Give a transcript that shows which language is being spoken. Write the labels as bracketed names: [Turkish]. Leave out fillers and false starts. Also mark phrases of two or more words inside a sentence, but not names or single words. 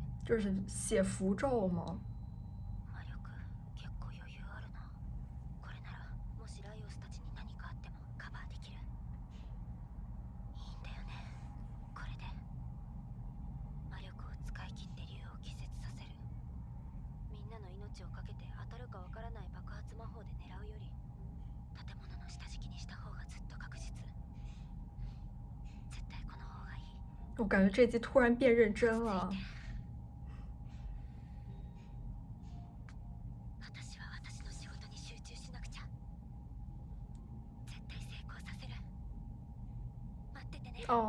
[Chinese] 这是写符咒吗？ [Japanese] 魔力結構余裕あるな。これならもしライオスたちに何かあってもカバーできる。いいんだよね。これで魔力を使い切って竜を気絶させる。みんなの命をかけて当たるかわからない爆発魔法で狙うより建物の下敷きにした方がずっと確実。絶対この方がいい。 [Chinese] 我感觉这集突然变认真了。 [Japanese] 私は私の仕事に集中しなくちゃ。絶対成功させる。待っててね。